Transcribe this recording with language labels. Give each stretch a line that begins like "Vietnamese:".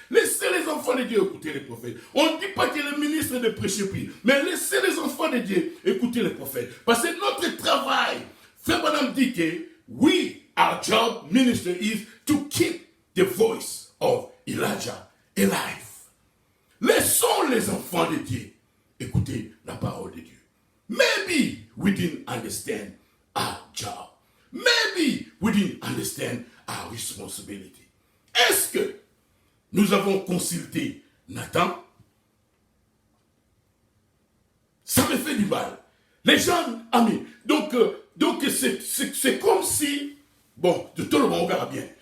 French: Laissez les enfants de Dieu écouter les prophètes. On ne dit pas que le ministre ne prêche plus, mais laissez les enfants de Dieu écouter les prophètes. Parce que notre travail, Frère Branham dit que
English: our job, minister, is to keep the voice of Elijah alive.
French: Laissons les enfants de Dieu écouter la parole de Dieu.
English: Maybe we didn't understand our job. Maybe we didn't understand our responsibility.
French: Est-ce que nous avons consulté Nathan? Ça me fait du mal. Les gens, amis, donc c'est comme si, bon, de tout le monde, on verra bien.